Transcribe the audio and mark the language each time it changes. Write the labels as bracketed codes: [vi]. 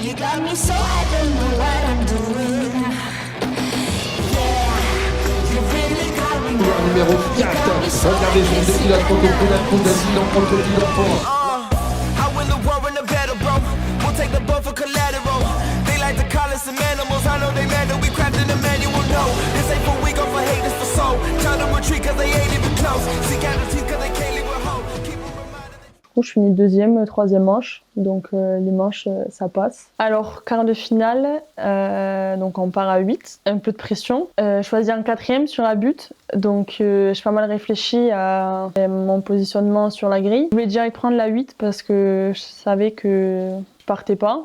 [en] You got me so I don't know what I'm doing. Yeah, you really got me going. [fr] Numéro 4, regardez son défi, la contre d'asile en contre l'enfant. [en] I win the war in the battle, bro. We'll take the boat for collateral. They like to call us some animals. I know they mad that we crafted a manual. No, this ain't for we go for hate, this for soul. Tell them retreat cause they ain't even close. See casualties cause they can't leave with hope. [fr] Je finis deuxième, troisième manche, donc les manches ça passe. Alors quart de finale, donc on part à 8, un peu de pression. Choisir un quatrième sur la butte, donc j'ai pas mal réfléchi à mon positionnement sur la grille. Je voulais direct prendre la 8 parce que je savais que je partais pas.